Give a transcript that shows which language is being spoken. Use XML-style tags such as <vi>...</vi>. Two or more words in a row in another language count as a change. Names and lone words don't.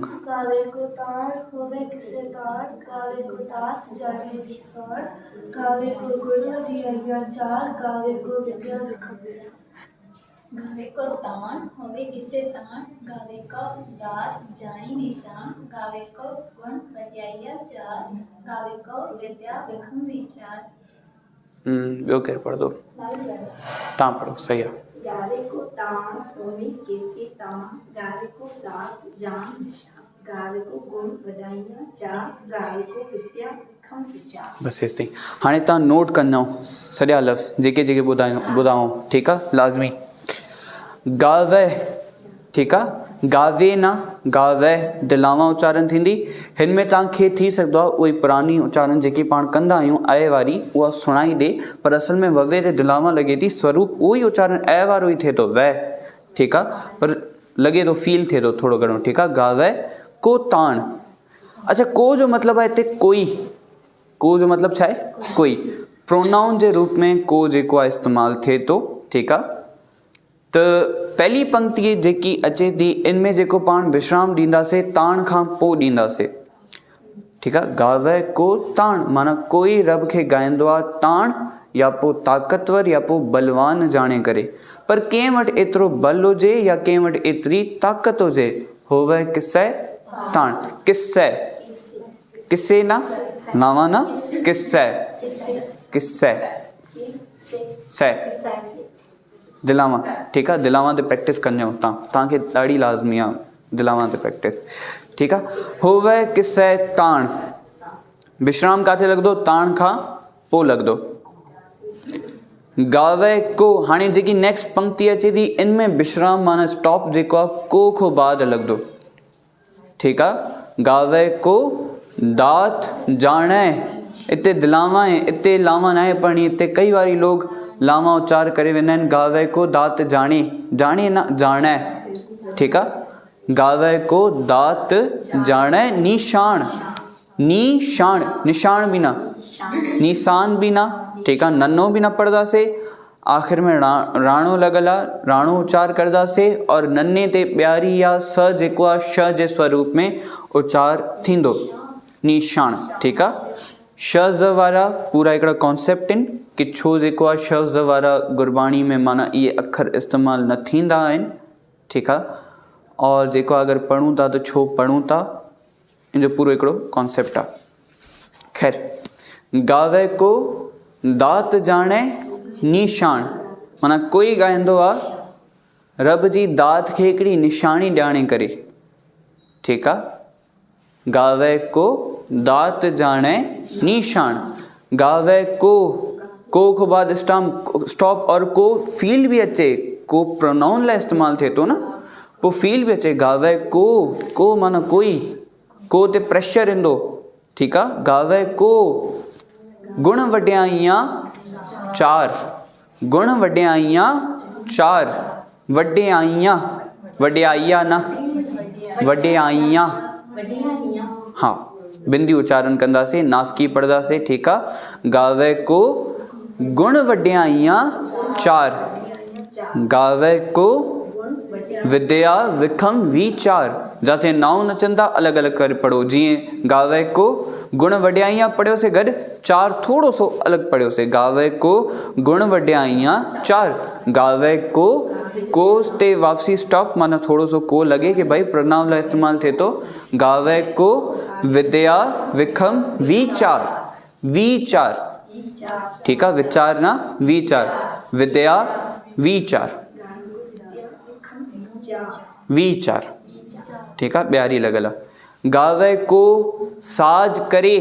<pa>ਗਾਵੈ ਕੋ ਤਾਣੁ ਹੋਵੈ ਕਿਸੈ ਤਾਣੁ, ਗਾਵੈ ਕੋ ਦਾਤਿ ਜਾਣੈ ਨੀਸਾਣੁ, ਗਾਵੈ ਕੋ ਗੁਣ ਵਡਿਆਈਆ ਚਾਰ, ਗਾਵੈ ਕੋ ਵਿਦਿਆ ਵਿਕਰਮ ਵੀਚਾਰੁ। ਗਾਵੈ ਕੋ ਤਾਣੁ ਹੋਵੈ ਕਿਸੈ ਤਾਣੁ, ਗਾਵੈ ਕੋ ਦਾਤਿ ਜਾਣੀ ਨੀਸਾਣੁ, ਗਾਵੈ ਕੋ ਗੁਣ ਵਡਿਆਈਆ ਚਾਰ, ਗਾਵੈ ਕੋ ਵਿਦਿਆ ਵਿਕਰਮ ਵੀਚਾਰੁ।</pa> <sd>ॿियो केरु पढ़ंदो? तव्हां पढ़ो। सही आहे।</sd> <pa>ਗਾਵੈ ਕੋ ਤਾਣੁ ਹੋਵੈ ਕਿਸੈ ਤਾਣੁ, ਗਾਵੈ ਕੋ ਦਾਤਿ ਜਾਣ ਨੀਸਾਣੁ, ਗਾਵੈ ਕੋ ਗੁਣ ਵਡਿਆਈਆ ਚਾਰ, ਗਾਵੈ ਕੋ ਵਿਦਿਆ ਵਿਕਰਮ ਵੀਚਾਰੁ।</pa> <sd>बस एसि ताईं। हाणे तव्हां नोट कंदा सॼा लफ़्ज़ जेके जेके ॿुधायूं। ठीकु आहे लाज़मी। गावे, ठीकु आहे, गावे न गावे दिलावा उच्चारण थींदी। हिन में तव्हांखे थी सघंदो आहे उहे पुरानी उच्चारण जेकी पाण कंदा आहियूं ऐ वारी उहा सुणाई ॾे, पर असल में ववे ते दिलावा लॻे थी, स्वरूप उहो ई उच्चारण ऐ वारो ई थिए थो वै। ठीकु आहे, पर लॻे थो फील थिए थो थोरो घणो। ठीकु आहे।</sd> <pa>ਗਾਵੈ ਕੋ ਤਾਣੁ।</pa> <sd>अच्छा, को जो मतिलबु आहे हिते कोई। को जो मतिलबु छा आहे? कोई। प्रोनाउन जे रूप में को जेको आहे इस्तेमालु थिए थो। ठीकु आहे। त पहली पंक्ति जेकी अचे थी इन में जेको पाण विश्राम ॾींदासीं ताण खां पोइ ॾींदासीं। ठीकु आहे।</sd> <pa>ਗਾਵੈ ਕੋ ਤਾਣੁ</pa> <sd>माना कोई रब खे ॻाईंदो आहे ताण, या पोइ ताक़तवर या पोइ बलवान जाणे करे। पर कंहिं वटि एतिरो बल हुजे या कंहिं वटि एतिरी ताक़त हुजे,</sd> <pa>ਹੋਵੈ ਕਿਸੈ ਤਾਣੁ।</pa> <sd>किसे किसे ना लावा ना किसे किसे से दिलावा। ठीकु आहे। दिलावा ते प्रैक्टिस कंदा तव्हांखे ॾाढी लाज़मी आहे दिलावा ते प्रैक्टिस। ठीकु आहे।</sd> <pa>ਹੋਵੈ ਕਿਸੈ ਤਾਣੁ।</pa> <sd>विश्राम किथे लॻंदो? ताण खां पोइ लॻंदो।</sd> <pa>ਗਾਵੈ ਕੋ।</pa> <sd>हाणे जेकी नेक्स्ट पंक्ति अचे थी इन में विश्राम माना स्टॉप जेको आहे को खां बाद लॻंदो। ठीकु आहे।</sd> <pa>ਗਾਵੈ ਕੋ ਦਾਤਿ ਜਾਣੈ।</pa> <sd>इते दिलावा आहे, इते लावा न आहे पढ़णी। इते कई वारी लोग लावा उच्चार करे वेंदा आहिनि।</sd> <pa>ਗਾਵੈ ਕੋ ਦਾਤਿ ਜਾਣੈ।</pa> <sd>जाणे न जाणे। ठीकु आहे।</sd> <pa>ਗਾਵੈ ਕੋ ਦਾਤਿ ਜਾਣੈ ਨੀਸਾਣੁ।</pa> <sd>निशान निशान बि न, निशान बि न। ठीकु आहे। नन्नो बि न पढ़ंदासीं। आख़िर में राणो लॻल आहे, राणो उच्चार कंदासीं और नन्हे ते ॿियारी या स जेको आहे श जे स्वरूप में उच्चार थींदो। निशान। ठीकु आहे। श ज़ वारा पूरा हिकिड़ा कॉन्सेप्ट आहिनि कि छो जेको आहे श ज़ वारा गुरबाणी में माना इहे अखर इस्तेमालु न थींदा आहिनि। ठीकु आहे। और जेको अगरि पढ़ूं था त छो पढ़ूं था, इन जो पूरो हिकिड़ो कॉन्सेप्ट आहे। ख़ैर,</sd> <pa>ਗਾਵੈ ਕੋ ਦਾਤਿ ਜਾਣੈ ਨੀਸਾਣੁ</pa> <sd>माना कोई ॻाईंदो आहे रब जी दात खे हिकिड़ी निशानी ॼाणे करे। ठीकु आहे।</sd> <pa>ਗਾਵੈ ਕੋ ਦਾਤਿ ਜਾਣੈ ਨੀਸਾਣੁ। ਗਾਵੈ ਕੋ</pa> <sd>खां बाद स्टॉप और को फील बि अचे। को प्रोनाउन लाइ इस्तेमालु थिए थो न, पोइ फील बि अचे।</sd> <pa>ਗਾਵੈ ਕੋ</pa> <sd>माना कोई। को ते प्रेशर ईंदो। ठीकु आहे।</sd> <pa>ਗਾਵੈ ਕੋ ਗੁਣ ਵਡਿਆਈਆ ਚਾਰ। ਗੁਣ ਵਡਿਆਈਆ ਚਾਰ।</pa> <sd>वॾियाइयां वॾियाइया न वॾियाइयां। हाँ, बिंदी उच्चारण कंदासीं, नासकी पढ़ंदासीं। ठीकु आहे।</sd> <pa>ਗਾਵੈ ਕੋ ਗੁਣ ਵਡਿਆਈਆ ਚਾਰ। ਗਾਵੈ ਕੋ ਵਿਦਿਆ ਵਿਖਮੁ ਵੀਚਾਰੁ।</pa> <sd>जिथे नाउन अचनि था अलॻि अलॻि करे पढ़ो। जीअं</sd> <pa>ਗਾਵੈ ਕੋ ਗੁਣ ਵਡਿਆਈਆ</pa> <sd>पढ़ियोसीं गॾु, चार थोरो सो अलॻि पढ़ियोसीं।</sd> <pa>ਗਾਵੈ ਕੋ ਗੁਣ ਵਡਿਆਈਆ ਚਾਰ। ਗਾਵੈ ਕੋ</pa> <sd>ते वापसी स्टॉप माना थोरो सो को लॻे कि भाई प्रोनाउन लाइ इस्तेमालु थिए थो।</sd> <pa>ਗਾਵੈ ਕੋ ਵਿਦਿਆ ਵਿਖਮੁ ਵੀਚਾਰੁ।</pa> <sd>विचार। ठीकु आहे। विचार न विचार।</sd> <pa>ਵਿਦਿਆ ਵੀਚਾਰੁ ਵੀਚਾਰੁ।</pa> <sd>ठीकु आहे। ॿियारी लॻल आहे।</sd> <pa>ਗਾਵੈ ਕੋ ਸਾਜਿ ਕਰੇ।</pa>